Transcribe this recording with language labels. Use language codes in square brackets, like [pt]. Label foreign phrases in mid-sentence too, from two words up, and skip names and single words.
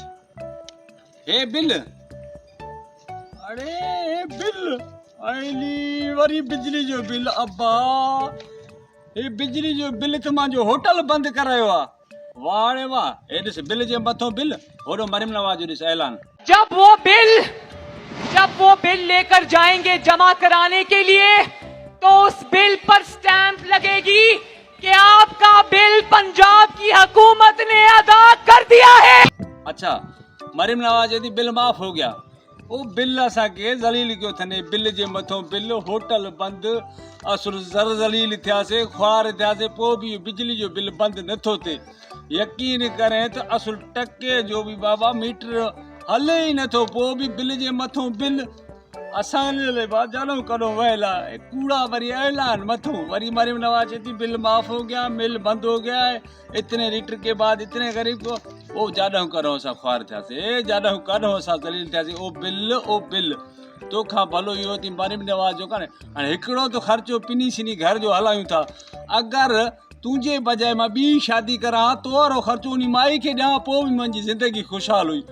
[sd] हे बिल, अरे हे बिल आइली वरी बिजली जो बिल। अब्बा हे बिजली जो बिल त मां जो होटल बंद करायो आ। वाह रे वाह, हे ॾिस बिल जे मथो बिल, होड़ो मरियम नवाज जो ॾिस ऐलान। [hi] जब वो बिल लेकर जाएंगे जमा कराने के लिए तो उस बिल पर स्टैंप लगेगी कि आपका बिल पंजाब की हुकूमत ने अदा कर दिया है। अच्छा मरियम नवाज यदि बिल माफ़ हो गया, वो बिल [sd] असांखे ज़लील कयो थने। बिल जे मथों बिल, होटल बंद, असुर ज़र ज़लील थियासीं, ख्वार थियासीं, पोइ बि बिजली जो बिल बंद नथो थिए। यकीन करें त असुल टके जो बि बाबा मीटर हले ई नथो, पोइ बि बिल जे मथों बिल। असांजे लाइ बाजारो करो वयल आहे। कूड़ा वरी ऐलान मथों, वरी मरियम नवाज चई [hi] बिल माफ़ हो गया, बिल बंद हो गया है, इतने लीटर के बाद इतने गरीब को। [sd] ओ जाॾो करो असां ख्वार थियासीं, जाॾो करो असां ज़लील थियासीं। ओ बिल तोखां भलो इहो थी मरियम नवाज जो कान्हे। हाणे हिकिड़ो त ख़र्चो पिनी सिनी घर जो हलायूं था। अगरि तुंहिंजे बजाए मां ॿी शादी करां तो वारो ख़र्चो उन माई खे ॾियां, पोइ बि मुंहिंजी ज़िंदगी ख़ुशहाल हुई।